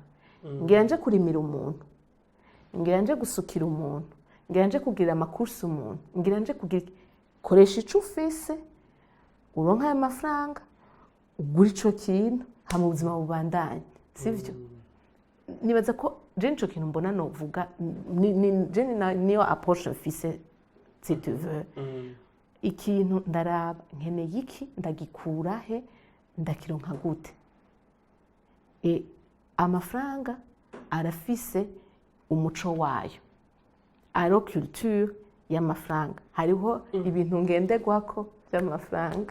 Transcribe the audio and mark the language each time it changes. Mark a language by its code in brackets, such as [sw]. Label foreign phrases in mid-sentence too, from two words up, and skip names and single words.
[rn] Ngira nje kurimira umuntu, ngira nje gusukira umuntu, ngira nje kugira amakursi umuntu, ngira nje kugira koresha ico ufise uronka aya mafaranga ugura ico kintu hama ubuzima bubandanye, sivyo? Nibaza ko je nico kintu mbona novuga niyo approche mfise, [fr] si tu veux. [rn] Ikintu ndaraba nkeneye iki, ndagikura he, ndakironka gute. Amafaranga arafise umuco wayo, aro culture y'amafaranga. Hariho ibintu ngenderwako by'amafaranga.